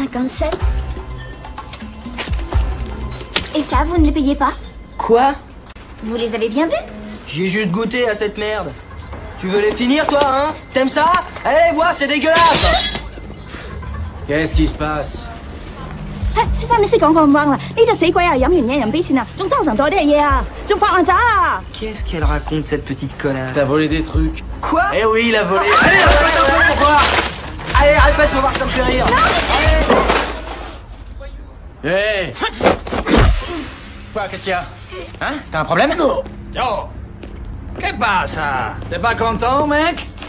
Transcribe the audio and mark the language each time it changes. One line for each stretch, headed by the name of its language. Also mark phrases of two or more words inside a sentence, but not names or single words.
French: 57. Et ça, vous ne les payez pas? Quoi? Vous les avez bien bu? J'ai juste goûté à cette merde. Tu veux les finir, toi, hein? T'aimes ça? Allez, voir, c'est dégueulasse! Qu'est-ce qui se passe?
Cantonese: 先生，你識講廣東話啦？呢隻死鬼啊，飲完嘢又唔俾錢啊，仲爭成袋啲嘢啊，仲發爛渣啊！
French: Qu'est-ce qu'elle raconte, cette petite connasse? T'as volé des trucs. Quoi? Eh oui, il a volé. Allez, répète un peu pour voir! Allez, répète pour voir, ça me fait rire! Hé Quoi, qu'est-ce qu'il y a? Hein? T'as un problème? Non. Yo! Qu'est-ce passa? T'es pas content, mec?